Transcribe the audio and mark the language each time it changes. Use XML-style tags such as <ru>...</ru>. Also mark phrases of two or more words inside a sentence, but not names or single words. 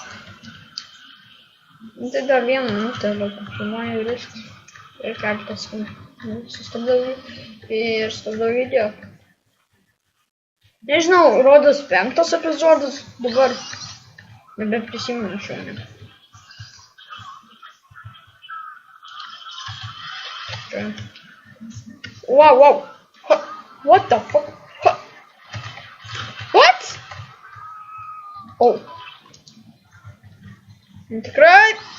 <lt>Tai dar 1 minutę, bet filmuoju ir viskas. Ir keletas sustabdau video. Nežinau, rodos 5 epizodas dabar. Nebeprisimenu šiandien.</lt> <en>Wow. What the fuck? What?</en> <lt>Oh. Tikrai.</lt>